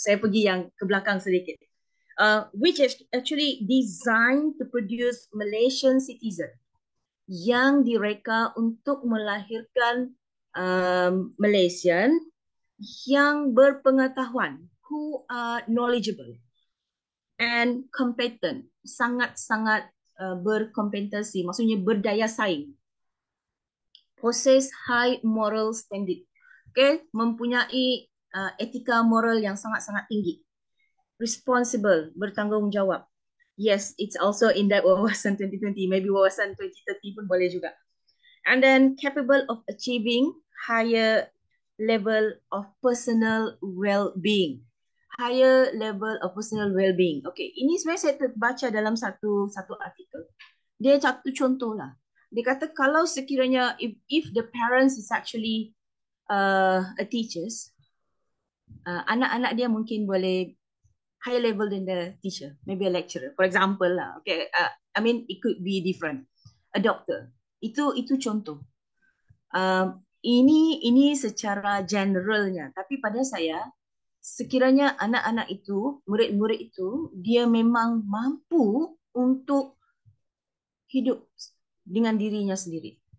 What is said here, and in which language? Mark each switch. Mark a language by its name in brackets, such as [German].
[Malay] Saya pergi yang ke belakang sedikit. [English] Which is actually designed to produce Malaysian citizen [Malay] yang direka untuk melahirkan Malaysian yang berpengetahuan, [English] who are knowledgeable and competent, [Malay] sangat-sangat berkompetensi, maksudnya berdaya saing. [English] Possess high moral standard. [Malay] Okay, mempunyai etika moral yang sangat-sangat tinggi. [English] Responsible, bertanggungjawab. Yes, it's also in that wawasan 2020. [Malay] Maybe wawasan 2030 pun boleh juga. [English] And then capable of achieving higher level of personal well-being. Higher level of personal well-being. [Malay] Okay, ini sebenarnya saya terbaca dalam satu artikel. Dia satu contoh lah. Dia kata kalau sekiranya [English] if the parents is actually a teachers, [Malay] anak-anak dia mungkin boleh [English] higher level than the teacher, maybe a lecturer, for example lah. Okay, I mean it could be different. A doctor, [Malay] itu contoh. Ini secara generalnya, tapi pada saya sekiranya anak-anak itu, murid-murid itu, dia memang mampu untuk hidup dengan dirinya sendiri.